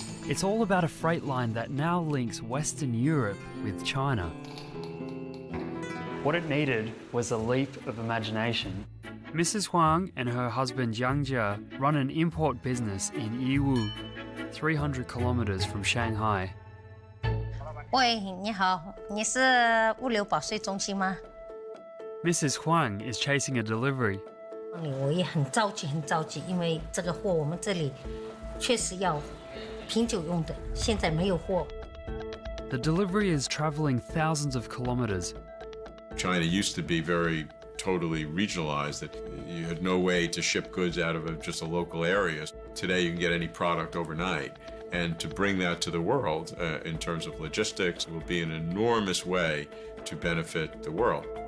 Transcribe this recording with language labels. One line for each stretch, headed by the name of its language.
English: It's all about a freight line that now links Western Europe with China. What it needed was a leap of imagination. Mrs. Huang and her husband Jiang Jia run an import business in Yiwu, 300 kilometers from Shanghai.
Chinese: 喂，你好，你是物流保税中心吗？
English: Mrs. Huang is chasing a delivery.
Chinese: 我也很着急，很着急，因为这个货我们这里确实要品酒用的，现在没有货。
English: The delivery is traveling thousands of kilometers. China used to be very totally regionalized, that you had no way to ship goods out of just a local area. Today you can get any product overnight. And to bring that to the world in terms of logistics will be an enormous way to benefit the world.